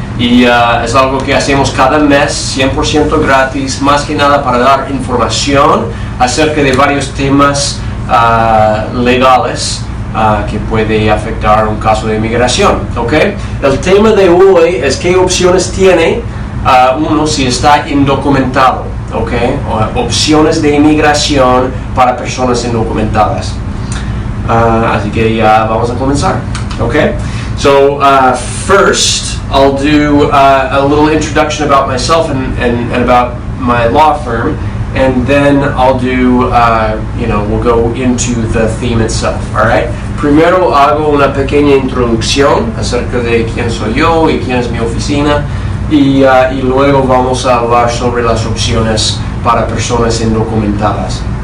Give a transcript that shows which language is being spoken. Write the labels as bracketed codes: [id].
[es] Y es algo que hacemos cada mes, 100% gratis, más que nada para dar información acerca de varios temas legales que puede afectar un caso de inmigración. ¿Okay? El tema de hoy es qué opciones tiene uno si está indocumentado. Okay? Opciones de inmigración para personas indocumentadas. Así que ya vamos a comenzar. [en] Okay? So first, I'll do a little introduction about myself and about my law firm, and then I'll do, we'll go into the theme itself. All right? [es] Primero hago una pequeña introducción acerca de quién soy yo y quién es mi oficina. Y luego vamos a hablar sobre las opciones para personas indocumentadas.